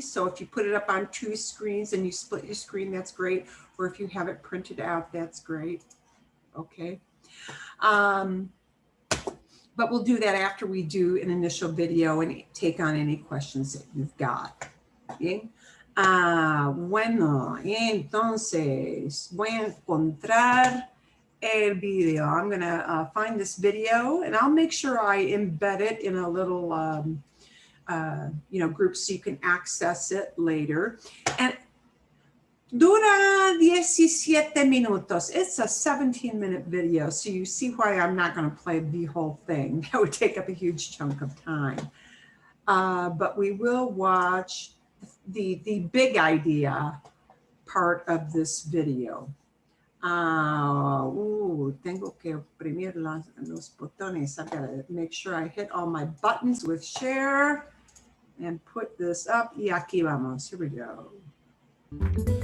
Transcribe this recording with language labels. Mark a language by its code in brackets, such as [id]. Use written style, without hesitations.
[en] So if you put it up on 2 screens and you split your screen, that's great. Or if you have it printed out, that's great. Okay. But we'll do that after we do an initial video and take on any questions that you've got. Okay. [es] Bueno, entonces voy a encontrar el video. [en] I'm going to find this video and I'll make sure I embed it in a little you know, group so you can access it later. And [es] dura 17 minutos. [en] It's a 17-minute video, so you see why I'm not going to play the whole thing. That would take up a huge chunk of time. But we will watch the big idea part of this video. [es] Tengo que oprimir los botones. [en] I've got to make sure I hit all my buttons with share and put this up. [es] Y aquí vamos. [en] Here we go.